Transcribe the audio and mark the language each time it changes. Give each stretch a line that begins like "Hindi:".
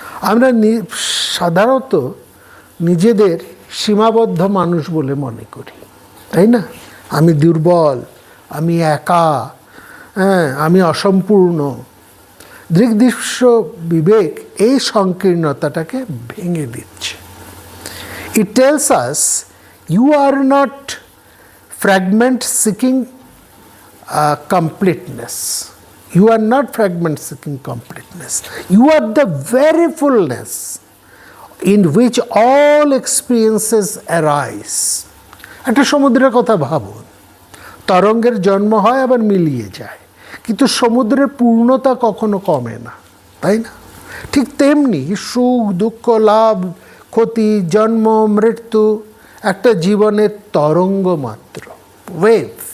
Bangla: আমরা সাধারণত নিজেদের সীমাবদ্ধ মানুষ বলে মনে করি, তাই না? আমি দুর্বল, আমি একা, হ্যাঁ, আমি অসম্পূর্ণ। দৃগ্দৃশ্য বিবেক এই সংকীর্ণতাটাকে ভেঙে দিচ্ছে।
English: It tells us you are not fragment seeking completeness. You are not fragment seeking completeness. You are the very fullness in which all experiences arise.
Bangla: একটা সমুদ্রের কথা ভাবুন, তরঙ্গের জন্ম হয় আবার মিলিয়ে যায়, কিন্তু সমুদ্রের পূর্ণতা কখনো কমে না, তাই না? ঠিক তেমনি সুখ দুঃখ লাভ ক্ষতি জন্ম মৃত্যু একটা জীবনের তরঙ্গ মাত্র, ওয়েভ।